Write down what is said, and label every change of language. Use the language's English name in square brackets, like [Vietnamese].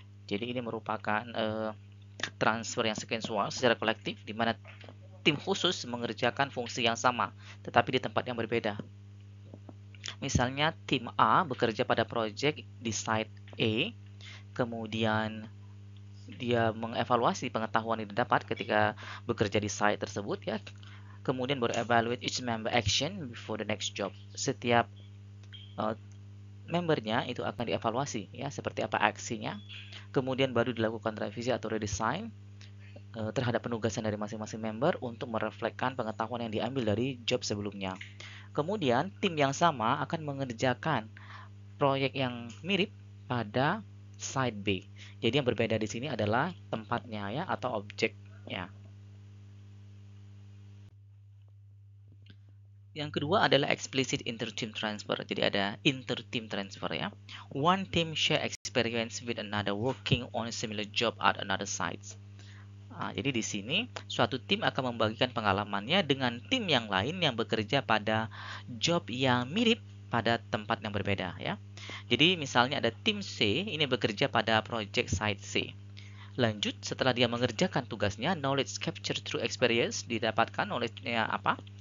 [Indonesian] Jadi ini merupakan transfer yang sequential secara kolektif di mana tim khusus mengerjakan fungsi yang sama tetapi di tempat yang berbeda. Misalnya tim A bekerja pada project di site A, kemudian dia mengevaluasi pengetahuan yang didapat ketika bekerja di site tersebut ya. Kemudian baru [English] evaluate each member action before the next job. [Indonesian] Setiap membernya itu akan dievaluasi ya, seperti apa aksinya. Kemudian baru dilakukan revisi atau redesign terhadap penugasan dari masing-masing member untuk merefleksikan pengetahuan yang diambil dari job sebelumnya. Kemudian tim yang sama akan mengerjakan proyek yang mirip pada side B. Jadi yang berbeda di sini adalah tempatnya ya atau objeknya. Yang kedua adalah explicit inter-team transfer. Jadi ada inter-team transfer ya. [English] One team share experience with another working on a similar job at another sites. [Indonesian] Nah, jadi di sini suatu tim akan membagikan pengalamannya dengan tim yang lain yang bekerja pada job yang mirip pada tempat yang berbeda ya. Jadi misalnya ada tim C ini bekerja pada project site C. Lanjut setelah dia mengerjakan tugasnya, [English] knowledge capture through experience [Indonesian] didapatkan knowledge-nya apa?